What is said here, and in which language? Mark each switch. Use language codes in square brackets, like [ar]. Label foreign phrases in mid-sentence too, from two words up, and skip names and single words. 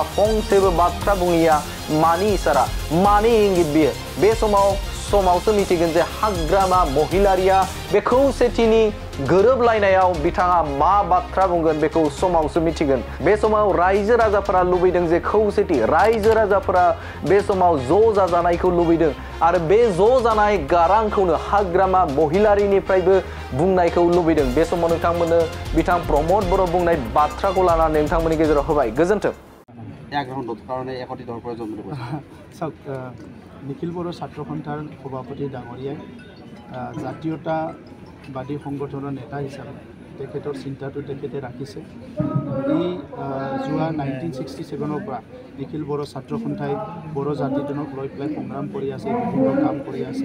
[brx] फंसेबो बाथ्रा बुङिया मानि इसारा मानि इंगित बियो बे समावसो मिथिगोन जे हाग्रामा महिलारिया बे खौसेथिनि गोरोबलायनायाव बिथाङा मा बाथ्रा बुंगोन बेखौ समावसो मिथिगोन बे समाव रायजो राजाफोरा लुबैदों जे खौसेथि रायजो राजाफोरा बे समाव ज' जाजानायखौ लुबैदों आरो बे ज' जानाय गारांखौनो हाग्रामा महिलारिनिफ्रायबो बुंनायखौ लुबैदों बे समाव नोंथांमोननो बिथां प्रमद बर' बुंनाय बाथ्राखौ लानानै नोंथांमोननि गेजेराव होबाय गोजोन्थों [as] निखिल बर' ছাত্ৰ সন্থাৰ সভাপতি ডাঙৰীয়াই জাতীয়তাবাদী সংগঠনৰ নেতা হিচাপে তেখেতৰ চিন্তাটো তেখেতে ৰাখিছে এই যোৱা 1967 পৰা নিখিল बर' ছাত্ৰ সন্থাই बर' জাতিজনক লৈ পেলাই সংগ্ৰাম কৰি আছে, বিভিন্ন কাম কৰি আছে।